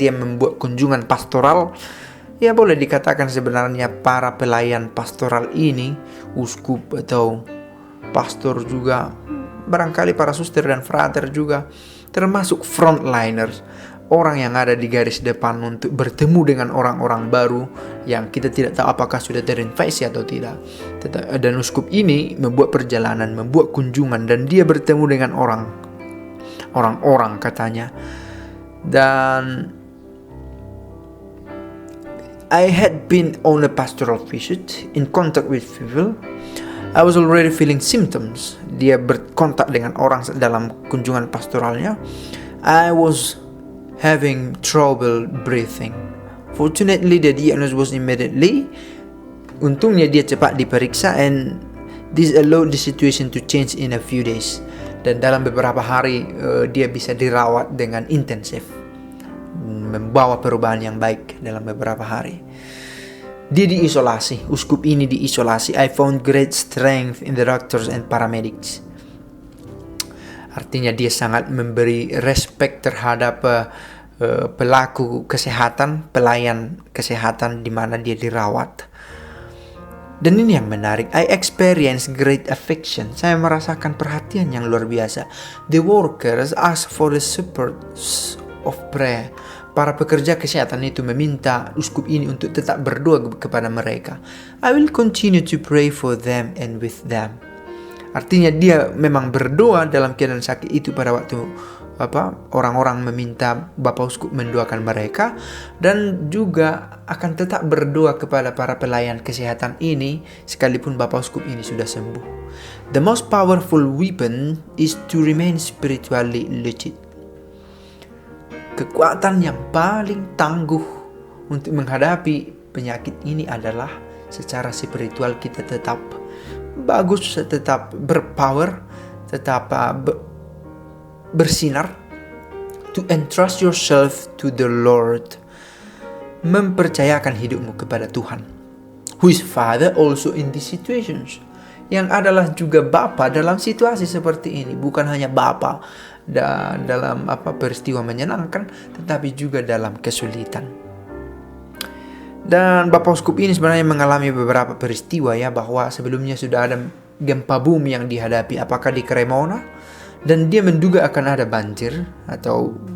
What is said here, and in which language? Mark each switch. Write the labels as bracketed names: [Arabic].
[Indonesian] Dia membuat kunjungan pastoral. Boleh dikatakan sebenarnya para pelayan pastoral ini, uskup atau pastor juga, barangkali para suster dan frater juga, termasuk frontliners, orang yang ada di garis depan untuk bertemu dengan orang-orang baru yang kita tidak tahu apakah sudah terinfeksi atau tidak. Dan uskup ini membuat perjalanan, membuat kunjungan, dan dia bertemu dengan orang-orang katanya. [English] Dan I had been on a pastoral visit, in contact with people. I was already feeling symptoms. [Indonesian] Dia berkontak dengan orang dalam kunjungan pastoralnya. [English] I was having trouble breathing. Fortunately, the diagnosis was immediately. [Indonesian] Untungnya dia cepat diperiksa, [English] and this allowed the situation to change in a few days. [Indonesian] Dan dalam beberapa hari dia bisa dirawat dengan intensif, membawa perubahan yang baik dalam beberapa hari. Dia diisolasi, uskup ini diisolasi. [English] I found great strength in the doctors and paramedics. [Indonesian] Artinya dia sangat memberi respect terhadap pelaku kesehatan, pelayan kesehatan di mana dia dirawat. Dan ini yang menarik, [English] I experienced great affection. [Indonesian] Saya merasakan perhatian yang luar biasa. [English] The workers asked for the support of prayer. [Indonesian] Para pekerja kesehatan itu meminta uskup ini untuk tetap berdoa kepada mereka. [English] I will continue to pray for them and with them. [Indonesian] Artinya dia memang berdoa dalam keadaan sakit itu pada waktu orang-orang meminta Bapak Uskup mendoakan mereka, dan juga akan tetap berdoa kepada para pelayan kesehatan ini sekalipun Bapak Uskup ini sudah sembuh. [English] The most powerful weapon is to remain spiritually legit. [Indonesian] Kekuatan yang paling tangguh untuk menghadapi penyakit ini adalah secara spiritual kita tetap bagus, tetap berpower, tetap bersinar. [English] To entrust yourself to the Lord. [Indonesian] Mempercayakan hidupmu kepada Tuhan. [English] Who is Father also in these situations. [Indonesian] Yang adalah juga Bapa dalam situasi seperti ini. Bukan hanya Bapa dalam peristiwa menyenangkan, tetapi juga dalam kesulitan. Dan Bapak Uskup ini sebenarnya mengalami beberapa peristiwa bahwa sebelumnya sudah ada gempa bumi yang dihadapi, apakah di Cremona, dan dia menduga akan ada banjir atau